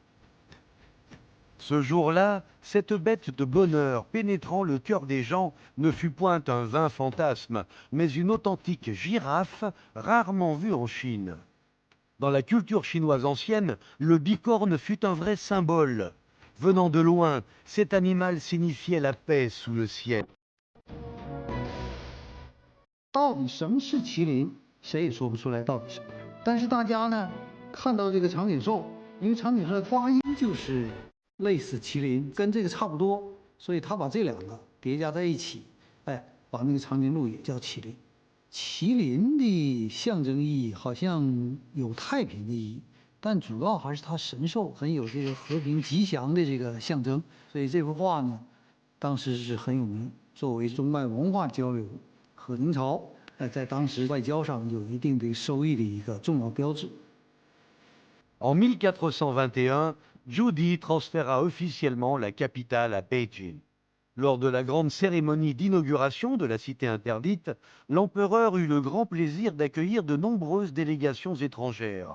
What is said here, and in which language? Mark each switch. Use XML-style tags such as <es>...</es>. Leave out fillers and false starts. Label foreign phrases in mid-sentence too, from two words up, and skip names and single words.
<fr>Ce jour-là, cette bête de bonheur pénétrant le cœur des gens ne fut point un vain fantasme, mais une authentique girafe rarement vue en Chine. Dans la culture chinoise ancienne, le bicorne fut un vrai symbole. Venant de loin, cet animal signifiait la paix sous le ciel.</fr> <zh>到底什么是麒麟，谁也说不出来到底什么。但是大家呢，看到这个长颈兽，因为长颈兽的发音就是类似麒麟，跟这个差不多，所以他把这两个叠加在一起，哎，把那个长颈鹿也叫麒麟。麒麟的象征意义好像有太平的意义，但主要还是它神兽，很有这个和平吉祥的这个象征。所以这幅画呢，当时是很有名，作为中外文化交流和明朝在当时外交上有一定的收益的一个重要标志。</zh> <fr>En 1421, Zhu transféra officiellement la capitale à Beijing. Lors de la grande cérémonie d'inauguration de la cité interdite, l'empereur eut le grand plaisir d'accueillir de nombreuses délégations étrangères.</fr>